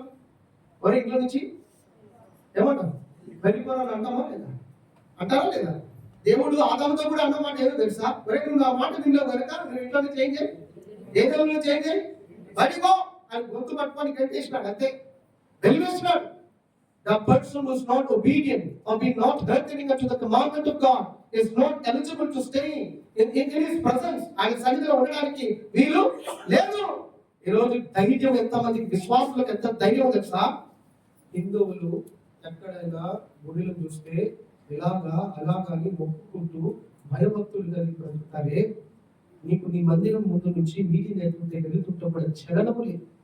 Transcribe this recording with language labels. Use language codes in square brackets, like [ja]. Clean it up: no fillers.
[te] వాళ్ళు మరి ఇంట్లో నుంచి ఏమంటావు? వెళ్ళిపోవాలని అంటామా లేదా? అంటారా లేదా? దేవుడు ఆదాముతో కూడా అన్నమాట ఏదో తెలుసా? మరి నువ్వు నా మాట వినలేవు కనుక నువ్వు ఇంట్లో చేంజ్ చేయి, ఏ దేవుళ్ళు చేంజ్ చేయి, బడిగో అని గొంతు పట్టుకొని గంటేసినాడు. అంతే, వెలివేసినాడు. [en] The person who is not obedient or be not hearkening unto the commandment of God is not eligible to stay in his presence. [te] ఆయన సన్నిధిలో ఉండడానికి వీలు లేదు. ఈరోజు ధైర్యం ఎంతమందికి, విశ్వాసులకు ఎంత ధైర్యం తెలుసా? హిందువులు ఎక్కడైనా గుడిలో చూస్తే ఇలాగా అలాగాని మొక్కుకుంటూ భయభక్తులు కలిగి బ్రతుకుతారే. నీకు నీ మందిరం ముందు నుంచి మీటింగ్ అయిపోతే వెళ్తుంటే చలనము లేదు.